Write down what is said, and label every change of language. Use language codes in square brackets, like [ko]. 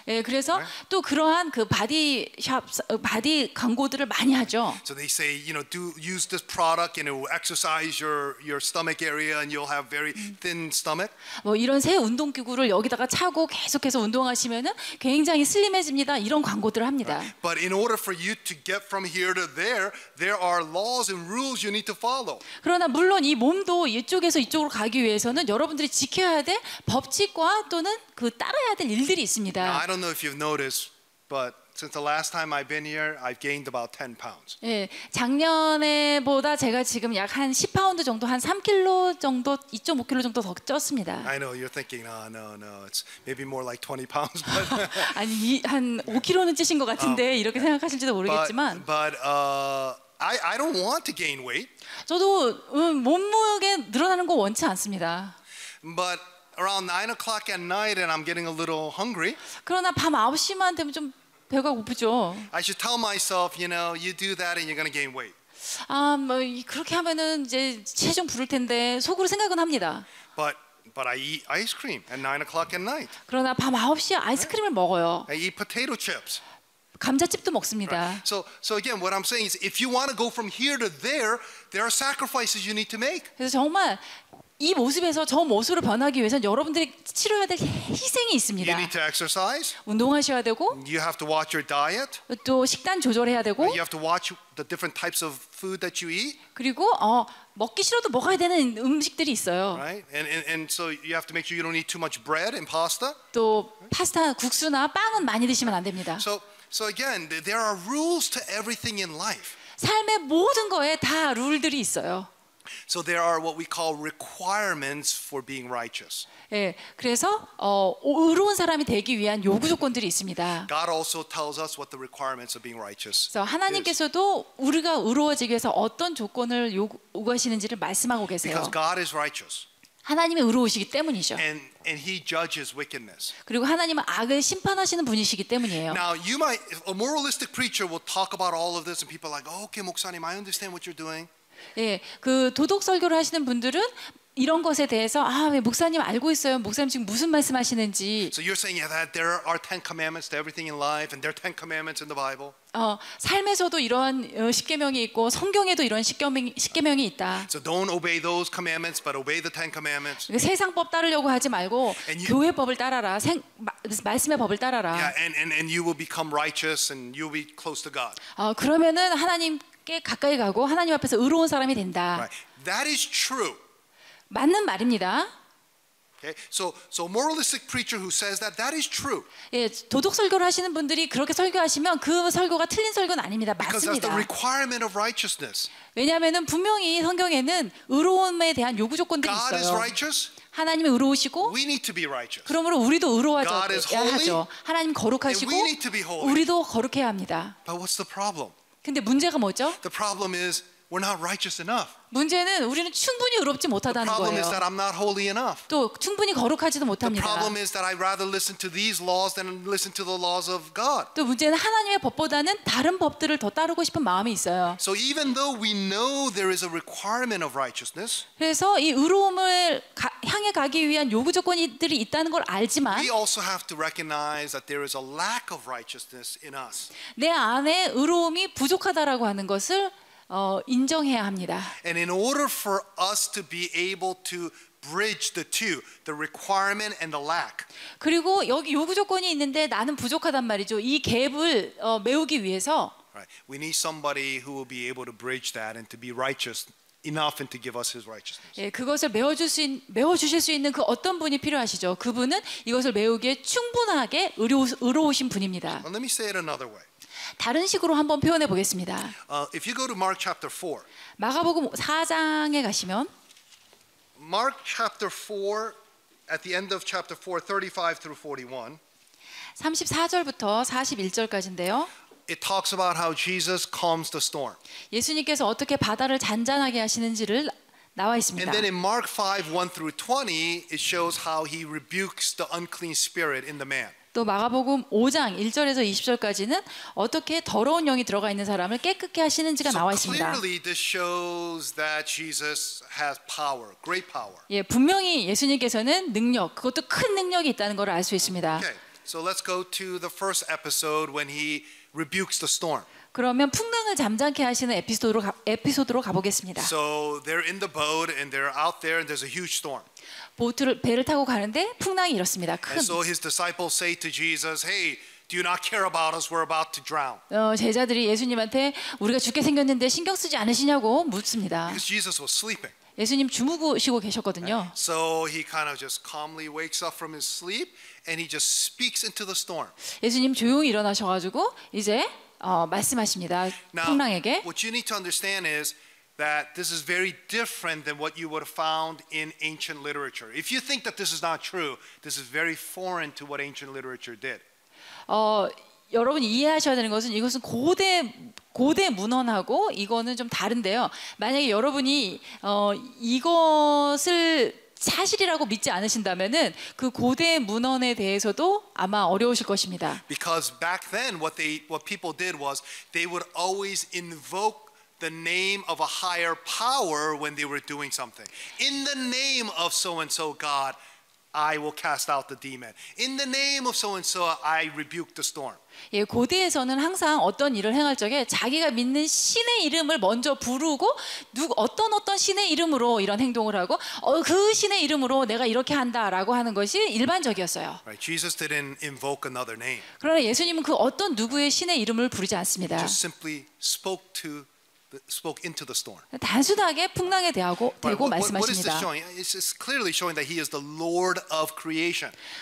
[ko] 예, 그래서 또 그러한 그 바디 광고들을 많이 하죠. [en] So they say, you know, use this product and it will exercise your stomach area and you'll have very thin stomach. [ko] 뭐 이런 새 운동 기구를 여기다가 차고 계속해서 운동하시면은 굉장히 슬림해집니다. 이런 광고들을 합니다. [en] But in order for you to get from here to there are laws and rules you need to follow. [ko] 그러나 물론 이 몸도 이쪽에서 이쪽으로 가기 위해서는 여러분들이 지켜야 될 법칙과 또는 그 따라야 될 일들이 있습니다. [en] Now, I don't know if you've noticed, but since the last time I've been here, I've gained about 10 pounds. [ko] 예, 작년에보다 제가 지금 약 한 10파운드 정도, 한 3kg 정도, 2.5kg 정도 더 쪘습니다. [en] I know you're thinking, no, it's maybe more like 20 pounds. But [ko] 아니, 한 5kg는 찌신 것 같은데 이렇게 생각하실지도 모르겠지만. [en] But I don't want to gain weight. [ko] 저도 몸무게 늘어나는 거 원치 않습니다. [en] But around 9 o'clock at night, and I'm getting a little hungry. [ko] 그러나 밤 9시만 되면 좀 배가 고프죠. [en] I should tell myself, you know, you do that and you're going to gain weight. [ko] 뭐 그렇게 하면은 이제 체중 부를 텐데 속으로 생각은 합니다. [en] But I eat ice cream at 9 o'clock at night. [ko] 그러나 밤 9시에 아이스크림을 먹어요. [en] I eat potato chips. [ko] 감자칩도 먹습니다. [en] So again, what I'm saying is, if you want to go from here to there are sacrifices you need to make. [ko] 그래서 정말 이 모습에서 저 모습으로 변하기 위해서는 여러분들이 치러야 될 희생이 있습니다. [en] You need to exercise. [ko] 운동하셔야 되고, [en] You have to watch your diet. [ko] 또 식단 조절해야 되고, [en] You have to watch the different types of food that you eat. [ko] 그리고 먹기 싫어도 먹어야 되는 음식들이 있어요. [en] Right? And so you have to make sure you don't eat too much bread and pasta. [ko] 또 파스타, 국수나 빵은 많이 드시면 안 됩니다. [en] So again, there are rules to everything in life. [ko] 삶의 모든 거에 다 룰들이 있어요. [en] So there are what we call requirements for being righteous. [ko] 예, 그래서 의로운 사람이 되기 위한 요구 조건들이 있습니다. [en] God also tells us what the requirements of being righteous. [ko] 그래서 하나님께서도 우리가 의로워지기 위해서 어떤 조건을 요구하시는지를 말씀하고 계세요. [en] Because God is righteous. [ko] 하나님이 의로우시기 때문이죠. [en] And He judges wickedness. [ko] 그리고 하나님은 악을 심판하시는 분이시기 때문이에요. [en] Now, you might, a moralistic preacher will talk about all of this, and people are like, "Oh, okay, 목사님, I understand what you're doing." [ko] 예, 그 도덕 설교를 하시는 분들은 이런 것에 대해서 왜 목사님 알고 있어요? 목사님 지금 무슨 말씀하시는지. [en] So you're saying that there are 10 commandments to everything in life, and there are 10 commandments in the Bible. [ko] 삶에서도 이러한 십계명이 있고 성경에도 이런 십계명이 있다. [en] So don't obey those commandments, but obey the 10 commandments. [ko] 세상법 따르려고 하지 말고 교회 법을 따라라. 말씀의 법을 따라라. [en] Yeah, and you will become righteous, and you'll be close to God. [ko] 그러면은 하나님께 가까이 가고 하나님 앞에서 의로운 사람이 된다. [en] Right. That is true. [ko] 맞는 말입니다. [en] Okay, so moralistic preacher who says that is true. [ko] 예, 도덕 설교를 하시는 분들이 그렇게 설교하시면 그 설교가 틀린 설교는 아닙니다. [en] Because that's the [ko] 맞습니다. [en] requirement of righteousness. [ko] 왜냐하면은 분명히 성경에는 의로움에 대한 요구 조건들이 [en] God is [ko] 있어요. [en] righteous. [ko] 하나님은 의로우시고 [en] We need to be righteous. [ko] 그러므로 우리도 의로워야 [en] God is holy, [ko] 하죠. 하나님 거룩하시고 [en] and we need to be holy. [ko] 우리도 거룩해야 합니다. [en] But what's the problem? [ko] 근데 문제가 뭐죠? [en] The problem is we're not righteous enough. [ko] 문제는 우리는 충분히 의롭지 [en] The [ko] 못하다는 [en] problem is [ko] 거예요. [en] that I'm not holy enough. [ko] 또 충분히 거룩하지도 [en] The [ko] 못합니다. [en] problem is that I'd rather listen to these laws than listen to the laws of God. [ko] 또 문제는 하나님의 법보다는 다른 법들을 더 따르고 싶은 마음이 있어요. [en] So even though we know there is a requirement of righteousness, [ko] 그래서 이 의로움을 향해 가기 위한 요구 조건들이 있다는 걸 알지만 [en] we also have to recognize that there is a lack of righteousness in us. [ko] 내 안에 의로움이 부족하다라고 하는 것을 인정해야 합니다. [en] And in order for us to be able to bridge the two, the requirement and the lack. [ko] 그리고 여기 요구 조건이 있는데 나는 부족하단 말이죠. 이 갭을 메우기 위해서 [en] Right. We need somebody who will be able to bridge that and to be righteous enough and to give us his righteousness. [ko] 예, 그것을 메워주실 수 있는 그 어떤 분이 필요하시죠. 그분은 이것을 메우기에 충분하게 의로우신 분입니다. [en] Well, let me say it another way. [ko] 다른 식으로 한번 표현해 보겠습니다. [en] If you go to Mark chapter 4, [ko] 마가복음 4장에 가시면 [en] Mark chapter 4, at the end of chapter 4, 35 through 41, [ko] 34절부터 41절까지인데요. [en] it talks about how Jesus calms the storm. [ko] 예수님께서 어떻게 바다를 잔잔하게 하시는지를 나와 있습니다. [en] And then in Mark 5, 1 through 20, it shows how he rebukes the unclean spirit in the man. [ko] 또 마가복음 5장 1절에서 20절까지는 어떻게 더러운 영이 들어가 있는 사람을 깨끗게 하시는지가 나와 [en] So clearly this shows that Jesus has power, great power. [ko] 예, 분명히 예수님께서는 능력, 그것도 큰 능력이 있다는 걸 알 수 있습니다. [en] Okay, so let's go to the first episode when he rebukes the storm. [ko] 그러면 풍랑을 잠잠케 하시는 에피소드로 가보겠습니다. [en] So they're in the boat and they're out there and there's a huge storm. [ko] 배를 타고 가는데 풍랑이 이렇습니다. 큰. [en] And so his disciples say to Jesus, "Hey, do you not care about us? We're about to drown." [ko] 제자들이 예수님한테 우리가 죽게 생겼는데 신경 쓰지 않으시냐고 묻습니다. [en] Because Jesus was sleeping. [ko] 예수님 주무시고 계셨거든요. [en] So he kind of just calmly wakes up from his sleep and he just speaks into the storm. [ko] 예수님 조용히 일어나셔가지고 이제 말씀하십니다. [en] Now, [ko] 풍랑에게. [en] what you need to understand is that this is very different than what you would have found in ancient literature. If you think that this is not true, this is very foreign to what ancient literature did. [ko] 여러분이 이해하셔야 되는 것은 이것은 고대 문헌하고 이거는 좀 다른데요. 만약에 여러분이 이것을 사실이라고 믿지 않으신다면은 그 고대 문헌에 대해서도 아마 어려우실 것입니다. [en] Because back then what people did was they would always invoke the name of a higher power when they were doing something. In the name of so and so God, I will cast out the demon. In the name of so and so, I rebuke the storm. [ko] 예, 고대에서는 항상 어떤 일을 행할 적에 자기가 믿는 신의 이름을 먼저 부르고 어떤 신의 이름으로 이런 행동을 하고 그 신의 이름으로 내가 이렇게 한다라고 하는 것이 일반적이었어요. [en] Right? Jesus didn't invoke another name. [ko] 그러나 예수님은 그 어떤 누구의 신의 이름을 부르지 않습니다. [en] Just simply spoke into the storm. [ko] 단순하게 풍랑에 대고 [en] What is this [ko] 말씀하십니다. [en] showing? It's clearly showing that he is the Lord of creation.